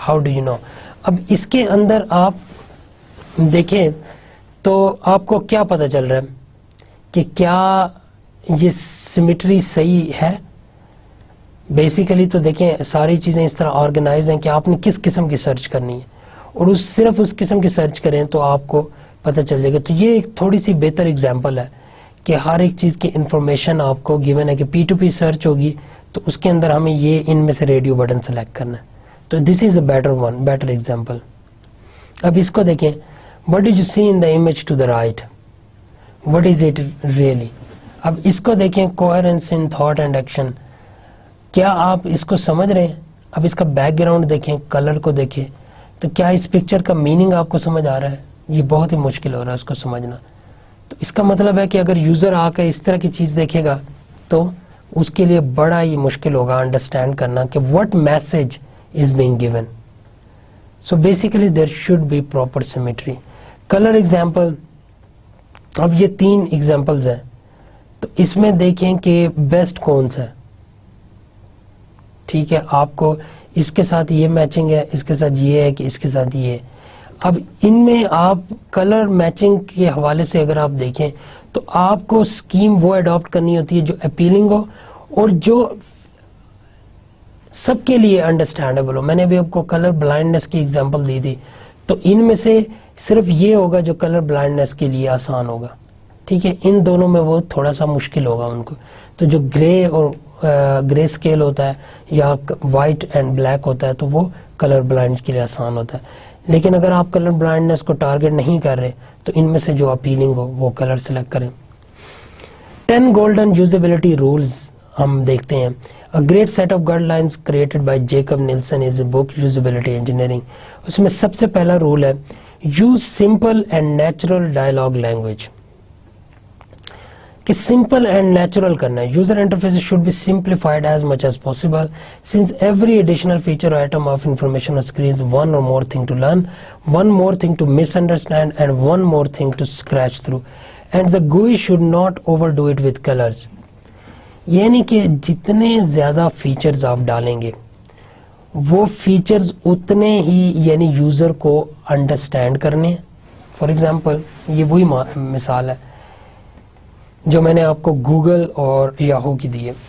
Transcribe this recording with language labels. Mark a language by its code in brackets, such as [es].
[en] How do you know? [ur] اب اس کے اندر آپ دیکھیں تو آپ کو کیا پتہ چل رہا ہے کہ کیا یہ سیمیٹری صحیح ہے. بیسیکلی تو دیکھیں ساری چیزیں اس طرح آرگنائز ہیں کہ آپ نے کس قسم کی سرچ کرنی ہے, اور صرف اس قسم کی سرچ کریں تو آپ کو پتہ چل جائے گا. تو یہ ایک تھوڑی سی بہتر اگزامپل ہے کہ ہر ایک چیز کی انفارمیشن آپ کو گیون ہے کہ P2P سرچ ہوگی تو اس کے اندر ہمیں یہ ان میں سے ریڈیو بٹن سلیکٹ کرنا ہے. [en] تو this is a better one, better example. [ur] اب اس کو دیکھیں, [en] what did you see in the image to the right? What is it really? [ur] اب اس کو دیکھیں, [en] coherence in thought and action. [ur] کیا آپ اس کو سمجھ رہے ہیں؟ اب اس کا بیک گراؤنڈ دیکھیں, کلر کو دیکھیں, تو کیا اس پکچر کا میننگ آپ کو سمجھ آ رہا ہے؟ یہ بہت ہی مشکل ہو رہا ہے اس کو سمجھنا. تو اس کا مطلب ہے کہ اگر یوزر آ کے اس طرح کی چیز دیکھے گا تو اس کے لیے بڑا ہی مشکل ہوگا انڈرسٹینڈ کرنا کہ [en] what message is being given. So basically there should be proper symmetry. [ur] Colour example, اب یہ 3 ایگزامپلز ہیں, تو اس میں دیکھیں کہ بیسٹ کون سا ہے. ٹھیک ہے, آپ کو اس کے ساتھ یہ میچنگ ہے, اس کے ساتھ یہ ہے, کہ اس کے ساتھ یہ ہے. اب ان میں آپ کلر میچنگ کے حوالے سے اگر آپ دیکھیں تو آپ کو اسکیم وہ اڈاپٹ کرنی ہوتی ہے جو اپیلنگ ہو اور جو سب کے لیے انڈرسٹینڈیبل ہو. میں نے ابھی آپ کو کلر بلائنڈنس کی ایگزامپل دی تھی, تو ان میں سے صرف یہ ہوگا جو کلر بلائنڈنس کے لیے آسان ہوگا. ٹھیک ہے, ان دونوں میں وہ تھوڑا سا مشکل ہوگا ان کو. تو جو گرے اور گرے اسکیل ہوتا ہے یا وائٹ اینڈ بلیک ہوتا ہے تو وہ کلر بلائنڈ کے لیے آسان ہوتا ہے. لیکن اگر آپ کلر بلائنڈنس کو ٹارگٹ نہیں کر رہے تو ان میں سے جو اپیلنگ ہو وہ کلر سلیکٹ کریں. 10 گولڈن یوزیبلٹی رولز ہم دیکھتے ہیں. [en] A great set of guidelines created by Jacob Nielsen is a book, Usability Engineering. [ur] اس میں سب سے پہلا رول ہے [en] use simple and natural dialogue language. [ur] کہ [en] simple and natural [ur] کرنا ہے. [en] User interfaces should be simplified as much as possible since every additional feature or item of information on screen is one or more thing to learn, one more thing to misunderstand, and one more thing to scratch through. And the GUI should not overdo it with colors. [ur] یعنی کہ جتنے زیادہ features آپ ڈالیں گے وہ features اتنے ہی یعنی یوزر کو انڈرسٹینڈ کرنے ہیں. فار ایگزامپل یہ وہی مثال ہے جو میں نے آپ کو گوگل اور یاہو کی دی ہے.